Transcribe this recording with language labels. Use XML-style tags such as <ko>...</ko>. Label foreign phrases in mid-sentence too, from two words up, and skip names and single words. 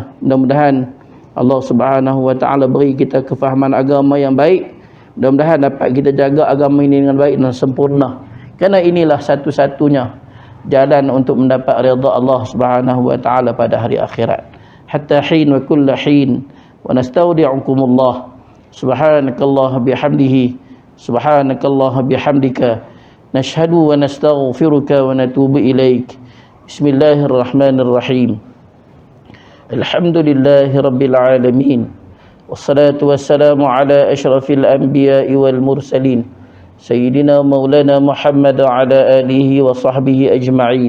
<ms>Mudah-mudahan Allah</ms> <ar>سبحانه وتعالى</ar> <ms>beri kita kefahaman agama yang baik. Mudah-mudahan dapat kita jaga agama ini dengan baik dan sempurna. Kerana inilah satu-satunya jalan untuk mendapat redha Allah</ms> <ar>سبحانه وتعالى</ar> <ms>pada hari akhirat.</ms> <ar>حتى حين وكل حين ونستودعكم الله. سبحانك الله بحمده، سبحانك الله بحمدك، نشهد ونستغفرك ونتوب إليك. بسم الله الرحمن الرحيم. الحمد لله رب العالمين. والصلاة والسلام على أشرف الأنبياء والمرسلين سيدنا مولانا محمد وعلى آله وصحبه أجمعين.</ar>